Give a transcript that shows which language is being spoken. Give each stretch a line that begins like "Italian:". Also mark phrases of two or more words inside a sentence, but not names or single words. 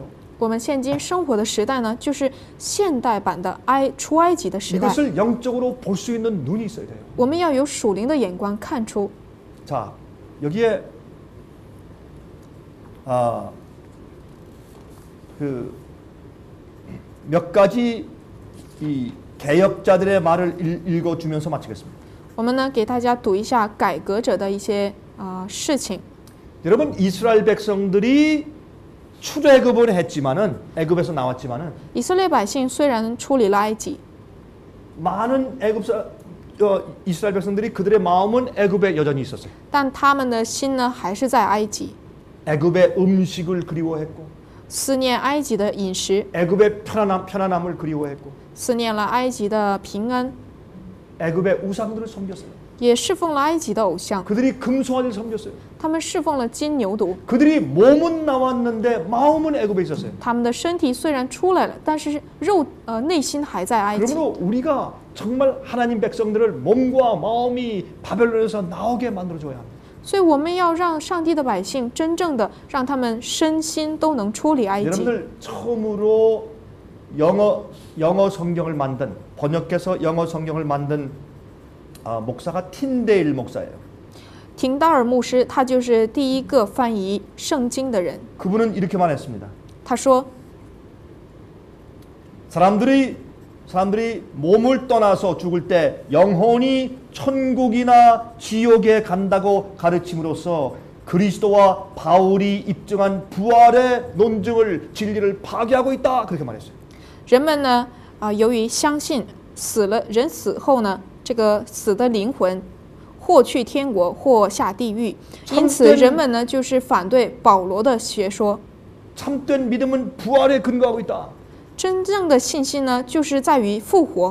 Chinese: 我们现今生活的时代呢，就是现代版的出埃及的时代。
Korean: 이것을 영적으로 볼 수 있는 눈이 있어야 돼요.
Chinese: 我们要有属灵的眼光看出。
Korean: 자, 여기에 몇 가지 이 개혁자들의 말을 읽어주면서 마치겠습니다.
Chinese: 我们呢，给大家读一下改革者的一些事情。
Korean: 여러분, 이스라엘 백성들이 출애굽을 했지만은 애굽에서 나왔지만은
Chinese: 以色列百姓虽然出离了埃及，
Korean: 많은 애굽 이스라엘 백성들이 그들의 마음은 애굽에 여전히 있었어요.
Chinese: 但他们的心呢还是在埃及，
Korean: 애굽의 음식을 그리워했고
Chinese: 思念埃及的饮食，
Korean: 애굽의 편안함을 그리워했고
Chinese: 思念了埃及的平安，
Korean: 애굽의 우상들을 섬겼어요.
Chinese: 也侍奉了埃及的偶像。
Korean: 그들이 금송아지를 섬겼어요.
Chinese: 他们侍奉了金牛犊，
Korean: 그들이 몸은 나왔는데 마음은 애굽에 있었어요.
Chinese: 他们的身体虽然出来了，但是内心还在埃及。
Korean: 그러므로 우리가 정말 하나님 백성들을 몸과 마음이 바벨론에서 나오게 만들어줘야 합니다.
Chinese: 所以我们要让上帝的百姓真正的让他们身心都能出离埃及。
Korean: 여러분들 처음으로 영어 성경을 만든 번역해서 영어 성경을 만든 목사가 틴데일 목사예요.
Chinese: 廷达尔牧师，他就是第一个翻译圣经的人。
Korean: 그분은 이렇게 말했습니다.
Chinese: 他说，
Korean: 사람들이 몸을 떠나서 죽을 때 영혼이 천국이나 지옥에 간다고 가르침으로써 그리스도와 바울이 입증한 부활의 논증을 진리를 파괴하고 있다. 그렇게 말했어요.
Chinese: 人们呢，由于相信人死后呢，这个死的灵魂或去天国，或下地狱，因此人们呢就是反对保罗的学说。
Korean: 참된 믿음은 부활에 근거하고 있다.
Chinese: 真正的信心呢，就是在于复活。